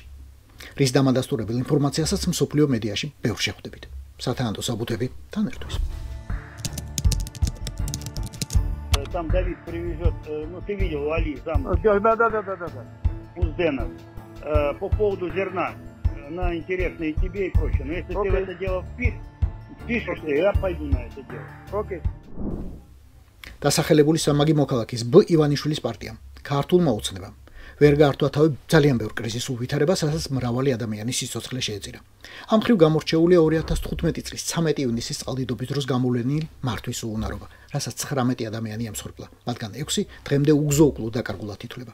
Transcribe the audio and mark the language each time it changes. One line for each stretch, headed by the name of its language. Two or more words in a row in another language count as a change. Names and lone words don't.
Georgian: რის დამადასტურებელ ინფორმაციასაც მსოფლიო მედიაში ბევრ შეხვდებით. სათანადო საბუთები თან ერთვის.
Russian: Там Давид привезет, ну ты видел, Али, там Да. Узденов, по поводу зерна, она интересная и тебе, и прочее. Но если ты в это дело впишешься, я пойду на это дело. Окей.
Georgian: დასახელებული სამმაგი მოქალაქის ბ ივანიშვილის პარტიამ ქართულმა უცნებამ ვერ გაართვა თავი ძალიან ბევრ კრიზისულ ვითარებას, რასაც მრავალი ადამიანის სიცოცხლე შეეწირა. ამ მხრივ გამორჩეულია 2015 წლის 13 ივნისის წყალდიდობის დროს გამოვლენილი მართვის უუნარობა, რასაც 19 ადამიანი ემსხვერპლა, მათგან 6 დღემდე უგზო-უკლო დაკარგულად ითვლება.